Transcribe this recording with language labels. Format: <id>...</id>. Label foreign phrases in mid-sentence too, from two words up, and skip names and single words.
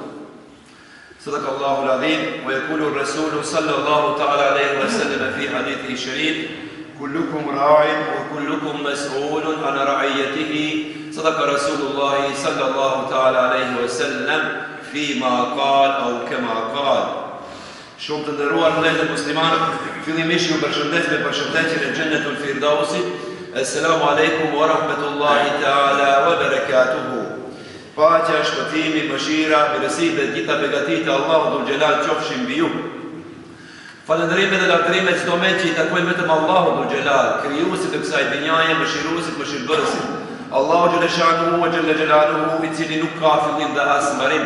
<ar>صدق الله العظيم. ويقول الرسول صلى الله تعالى عليه وسلم في حديثه الشريف كلكم راع وكلكم مسؤول عن رعيته. صدق رسول الله صلى الله تعالى عليه وسلم فيما قال أو كما قال.</ar> <sq>Shumë të nderuar vëllezër muslimanë, fillimisht ju përshëndes me përshëndetjen e Xhennetul Firdausit.</sq> <ar>السلام عليكم ورحمة الله تعالى وبركاته.</ar> <sq>Paqja, shpëtimi, mëshira, mirësitë dhe gjitha begatit e Allahut</sq> <ar>ذو الجلال</ar> <sq>qofshin mbi ju. Falënderimet dhe lavdërimet çdo me që i takojnë vetëm Allahut</sq> <ar>ذو الجلال,</ar> <sq>krijuesit të kësaj dynjaje, mëshiruesit, mëshirbërësit. Allahu</sq> <ar>جل شأنه وجل جلاله,</ar> <sq>i cili nuk ka fillim dhe as mbarim.</sq>